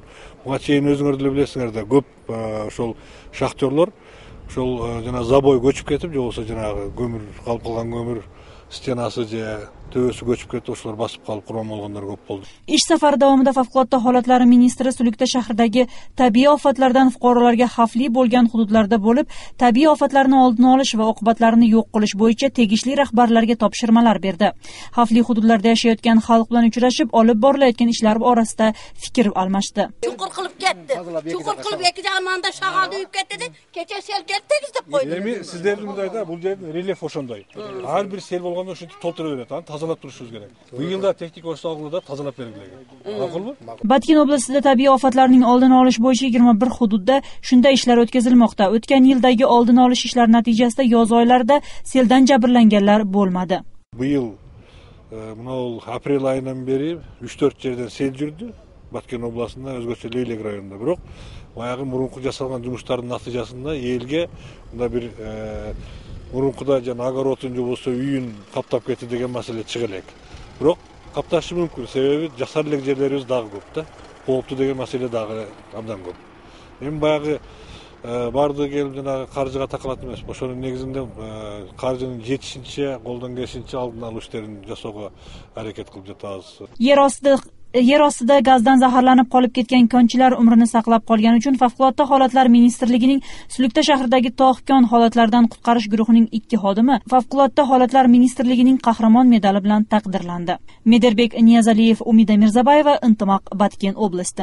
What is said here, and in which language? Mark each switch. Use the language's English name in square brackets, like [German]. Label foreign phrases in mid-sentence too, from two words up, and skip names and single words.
[Kyrgyz] Буга чейин өзүңөр деле билесиңер да, көп ошол шахтерлор ошол жана забой көчүп кетип, же болбосо жанагы көмүр калып калган көмүр стенасы же төбөсү көчүп кетти, ошолор басып калып курман болгондор көп болду. [Uzbek] Ish safari davomida favqulodda holatlar ministri Sulukta shahridagi tabiiy ofatlardan fuqarolarga xavfli bo'lgan hududlarda bo'lib, tabiiy ofatlarni oldini olish va oqibatlarini yo'q qilish bo'yicha tegishli rahbarlarga topshirmalar berdi. Xavfli hududlarda yashayotgan xalq bilan uchrashib, olib borilayotgan ishlar orasida fikr almashdi. Chuqur qilib ketdi. Chuqur qilib ikki jag'manda shag'alni uyib ketdi. Kecha sel keldi tegizib qo'ydi. [Kyrgyz] Эми сиздердин мындайда бул жердин рельефи ошондой. Ар бир сел болгондо ушинтип толтура берет, аны тазалап турушубуз керек. Быйыл да техника ошогулда тазалап бергиле. Макулбу? [Uzbek] Batken oblastida tabiiy ofatlarning oldini olish bo'yicha 21 hududda shunday ishlar o'tkazilmoqda. O'tgan yildagi oldini olish ishlari natijasida yoz oylarida seldan jabrlanganlar bo'lmadi. [Kyrgyz] Быйыл мынау апрель айынан бери 3-4 жерден сел жүрдү. Баткен областында, өзгөчө Лейлек районунда. Бирок баягы мурунку жасалган жумуштардын натыйжасында элге мында бир мурункуда жана огородун же болсо үйүн каптап кетти деген маселе чыга элек. Бирок капташы мүмкүн, себеби жасар элек жерлерибиз дагы көп да. Кооптуу деген маселе дагы абдан көп. Эми баягы барды келип жанагы каржыга такалат эмес. Ошонун негизинде каржынын жетишинче, колдон келишинче алдын алуу иштерин жасоого аракет кылып жатабыз. [Uzbek] Yer ostida gazdan zaharlanib qolib ketgan konchilar umrini saqlab qolgani uchun Favqulodda holatlar ministrligining Sulukta shahridagi tog' kon holatlardan qutqarish guruhining 2 xodimi Favqulodda holatlar ministrligining qahramon medali bilan taqdirlandi. Mederbek Niyazaliyev, Umida Mirzabayeva, Intimaq, Batken oblasti.